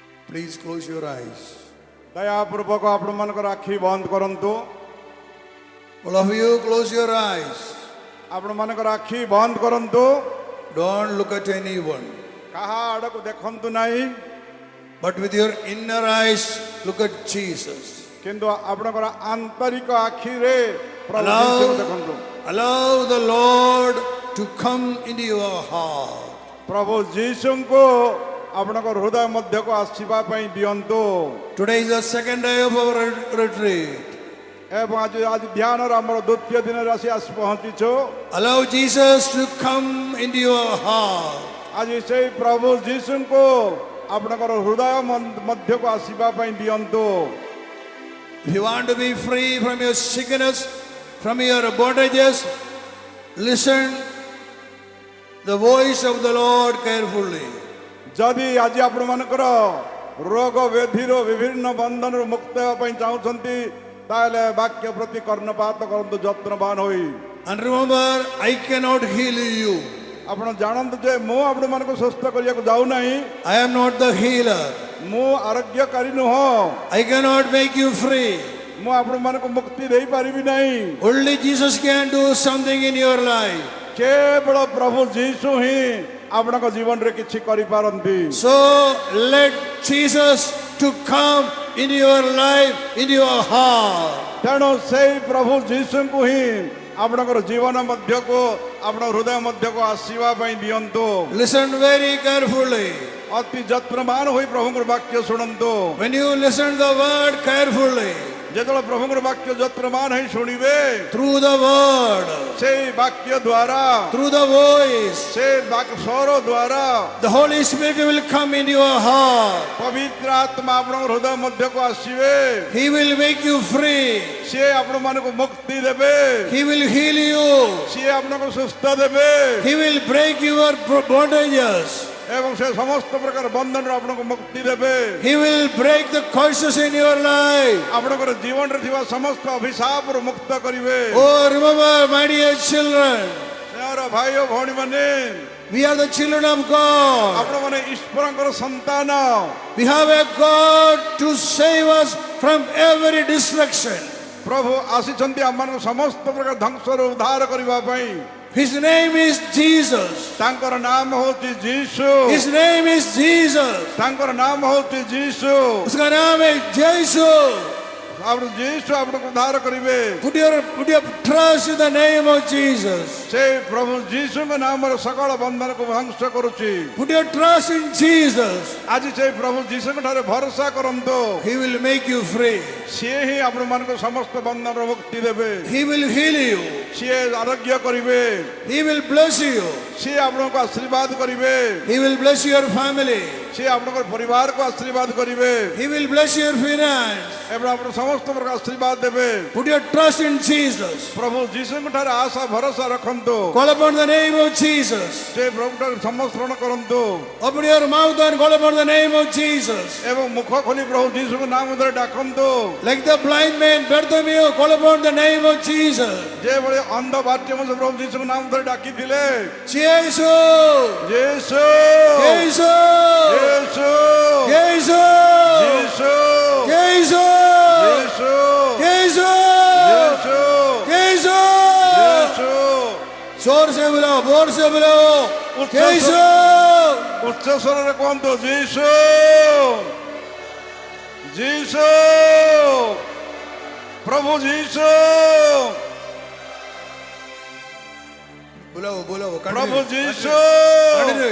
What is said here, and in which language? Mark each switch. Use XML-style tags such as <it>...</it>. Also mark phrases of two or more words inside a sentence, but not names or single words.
<en>Please close your eyes.</en> <or>ଦୟାପୂର୍ବକ ଆପଣମାନଙ୍କର ଆଖି ବନ୍ଦ କରନ୍ତୁ।</or> <en>All of you, close your eyes.</en> <or>ଆପଣମାନଙ୍କର ଆଖି ବନ୍ଦ କରନ୍ତୁ।</or> <en>Don't look at anyone.</en> <or>କାହା ଆଡ଼କୁ ଦେଖନ୍ତୁ ନାହିଁ,</or> <en>But with your inner eyes, look at Jesus.</en> <or>କିନ୍ତୁ ଆପଣଙ୍କର ଆନ୍ତରିକ ଆଖିରେ ପ୍ରଭୁ ଯୀଶୁଙ୍କୁ ଦେଖନ୍ତୁ।</or> <en>Allow the Lord to come into your heart.</en> <or>ପ୍ରଭୁ ଯୀଶୁଙ୍କୁ ଆପଣଙ୍କ ହୃଦୟ ମଧ୍ୟକୁ ଆସିବା ପାଇଁ ଦିଅନ୍ତୁ।</or> <en>Today is the second day of our retreat.</en> <or>ଏବଂ ଆଜି ଧ୍ୟାନର ଆମର ଦ୍ୱିତୀୟ ଦିନରେ ଆସି ପହଞ୍ଚିଛୁ।</or> <en>Allow Jesus to come into your heart.</en> <or>ଆଜି ସେଇ ପ୍ରଭୁ ଯୀଶୁଙ୍କୁ ଆପଣଙ୍କର ହୃଦୟ ମଧ୍ୟକୁ ଆସିବା ପାଇଁ ଦିଅନ୍ତୁ।</or> <en>If you want to be free from your sickness, from your bondages, listen the voice of the Lord carefully.</en> <or>ଯଦି ଆଜି ଆପଣମାନଙ୍କର ରୋଗ ବ୍ୟାଧିର ବିଭିନ୍ନ ବନ୍ଧନରୁ ମୁକ୍ତ ହେବା ପାଇଁ ଚାହୁଁଛନ୍ତି, ତାହେଲେ ବାକ୍ୟ ପ୍ରତି କର୍ଣ୍ଣପାତ କରନ୍ତୁ ଯତ୍ନବାନ ହୋଇ।</or> <en>And remember, I cannot heal you.</en> <or>ଆପଣ ଜାଣନ୍ତୁ ଯେ ମୁଁ ଆପଣମାନଙ୍କୁ ସୁସ୍ଥ କରିବାକୁ ଯାଉନାହିଁ।</or> <en>I am not the healer.</en> <or>ମୁଁ ଆରୋଗ୍ୟକାରୀ ନୁହଁ।</or> <en>I cannot make you free.</en> <or>ମୁଁ ଆପଣମାନଙ୍କୁ ମୁକ୍ତି ଦେଇପାରିବି ନାହିଁ।</or> <en>Only Jesus can do something in your life.</en> <or>କେବଳ ପ୍ରଭୁ ଯୀଶୁ ହିଁ ଆପଣଙ୍କ ଜୀବନରେ କିଛି କରିପାରନ୍ତି।</or> <en>So let Jesus to come into your life, into your heart.</en> <or>ତେଣୁ ସେଇ ପ୍ରଭୁ ଯୀଶୁଙ୍କୁ ହିଁ ଆପଣଙ୍କର ଜୀବନ ମଧ୍ୟକୁ, ଆପଣ ହୃଦୟ ମଧ୍ୟକୁ ଆସିବା ପାଇଁ ଦିଅନ୍ତୁ।</or> <en>Listen very carefully.</en> <or>ଅତି ଯତ୍ନବାନ ହୋଇ ପ୍ରଭୁଙ୍କର ବାକ୍ୟ ଶୁଣନ୍ତୁ।</or> <en>When you listen the word carefully,</en> <or>ଯେତେବେଳେ ପ୍ରଭୁଙ୍କର ବାକ୍ୟ ଯତ୍ନବାନ ହେଇ ଶୁଣିବେ,</or> <en>through the word,</en> <or>ସେଇ ବାକ୍ୟ ଦ୍ୱାରା,</or> <en>through the voice,</en> <or>ସେ ସ୍ୱର ଦ୍ୱାରା</or> <en>the Holy Spirit will come into your heart.</en> <or>ପବିତ୍ର ଆତ୍ମା ଆପଣଙ୍କ ହୃଦୟ ମଧ୍ୟକୁ ଆସିବେ।</or> <en>He will make you free.</en> <or>ସିଏ ଆପଣମାନଙ୍କୁ ମୁକ୍ତି ଦେବେ।</or> <en>He will heal you.</en> <or>ସିଏ ଆପଣଙ୍କୁ ସୁସ୍ଥ ଦେବେ।</or> <en>He will break your bondages.</en> <or>ଏବଂ ସେ ସମସ୍ତ ପ୍ରକାର ବନ୍ଧନରୁ ଆପଣଙ୍କୁ ମୁକ୍ତି ଦେବେ।</or> <en>He will break the curses in your life.</en> <or>ଆପଣଙ୍କର ଜୀବନରେ ଥିବା ସମସ୍ତ ଅଭିଶାପରୁ ମୁକ୍ତ କରିବେ।</or> <en>Oh, remember, my dear children,</en> <or>ସ୍ନେହର ଭାଇ ଓ ଭଉଣୀମାନେ,</or> <en>we are the children of God.</en> <or>ଆପଣମାନେ ଈଶ୍ୱରଙ୍କର ସନ୍ତାନ।</or> <en>We have a God to save us from every destruction.</en> <or>ପ୍ରଭୁ ଆସିଛନ୍ତି ଆମମାନଙ୍କୁ ସମସ୍ତ ପ୍ରକାର ଧ୍ୱଂସରୁ ଉଦ୍ଧାର କରିବା ପାଇଁ।</or> <en>His name is Jesus.</en> <or>ତାଙ୍କର ନାମ ହେଉଛି ଯୀଶୁ।</or> <en>His name is Jesus.</en> <or>ତାଙ୍କର ନାମ ହେଉଛି ଯୀଶୁ।</or> <hi>उसका नाम है यीशु.</hi> <or>ଆପଣ ଯୀଶୁ ଆପଣଙ୍କୁ ଉଦ୍ଧାର କରିବେ।</or> <en>Put your trust in the name of Jesus.</en> <or>ସେ ପ୍ରଭୁ ଯୀଶୁଙ୍କ ନାମରେ ସକଳ ବନ୍ଧନକୁ ଧ୍ୱଂସ କରୁଛି।</or> <en>Put your trust in Jesus.</en> <or>ଆଜି ସେଇ ପ୍ରଭୁ ଯୀଶୁଙ୍କ ଠାରେ ଭରସା କରନ୍ତୁ।</or> <en>He will make you free.</en> <or>ସିଏ ହିଁ ଆପଣମାନଙ୍କୁ ସମସ୍ତ ବନ୍ଧନରୁ ମୁକ୍ତି ଦେବେ।</or> <en>He will heal you.</en> <or>ସିଏ ଆରୋଗ୍ୟ କରିବେ।</or> <en>He will bless you.</en> <or>ସିଏ ଆପଣଙ୍କୁ ଆଶୀର୍ବାଦ କରିବେ।</or> <en>He will bless your family.</en> <or>ସିଏ ଆପଣଙ୍କ ପରିବାରକୁ ଆଶୀର୍ବାଦ କରିବେ।</or> <en>He will bless your finance.</en> <or>ଏବଂ ଆପଣ ସମସ୍ତ ପ୍ରକାର ଆଶୀର୍ବାଦ ଦେବେ।</or> <en>Put your trust in Jesus.</en> <or>ପ୍ରଭୁ ଯୀଶୁଙ୍କ ଠାରେ ଆଶା ଭରସା ରଖନ୍ତୁ।</or> <en>Call upon the name of Jesus.</en> <or>ସେ ପ୍ରଭୁଠାରୁ ସମର୍ପଣ କରନ୍ତୁ।</or> <en>Open your mouth and call upon the name of Jesus.</en> <or>ଏବଂ ମୁଖ ଖୋଲି ପ୍ରଭୁ ଯୀଶୁଙ୍କ ନାମ ଧରି ଡାକନ୍ତୁ।</or> <en>Like the blind man Bartimaeus, call upon the name of Jesus.</en> <or>ଯେଭଳି ଅନ୍ଧ ବାଟ୍ୟମେୟ ପ୍ରଭୁ ଯୀଶୁଙ୍କ ନାମ ଧରି ଡାକିଥିଲେ।</or> <en>Jesus.</en> <or>ଯୀଶୁ</or> <en>Jesus.</en> <or>ଯୀଶୁ</or> <en>Jesus.</en> <or>ଯୀଶୁ</or> <en>Jesus.</en> <or>ଯୀଶୁ</or> <en>Jesus.</en> <or>ଯୀଶୁ</or> <en>Jesus.</en> <or>ଯୀଶୁ</or> <hi>जोर से बुलाओ, जोर से बुलाओ. उच्च</hi> <en>Jesus.</en> <or>ଉଚ୍ଚ ସ୍ୱରରେ କୁହନ୍ତୁ ଯୀଶୁ ଯୀଶୁ ପ୍ରଭୁ ଯୀଶୁ</or> <hi>बुलाओ, बुलाओ.</hi> <or>ପ୍ରଭୁ ଯୀଶୁ</or> <en>Continue.</en>